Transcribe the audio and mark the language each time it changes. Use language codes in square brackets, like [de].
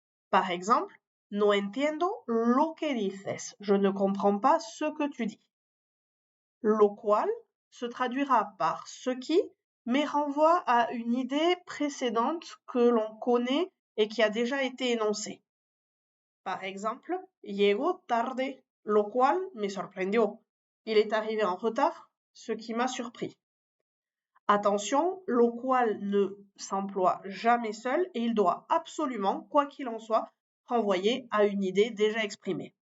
[fr] Par exemple, [es] no entiendo lo que dices. [fr] Je ne comprends pas ce que tu dis. Lo cual se traduira par ce qui, mais renvoie à une idée précédente que l'on connaît et qui a déjà été énoncée. Par exemple, [es] llego tarde, lo cual me sorprendió. [fr] Il est arrivé en retard, ce qui m'a surpris. Attention, lo cual ne s'emploie jamais seul et il doit absolument, quoi qu'il en soit, renvoyer à une idée déjà exprimée.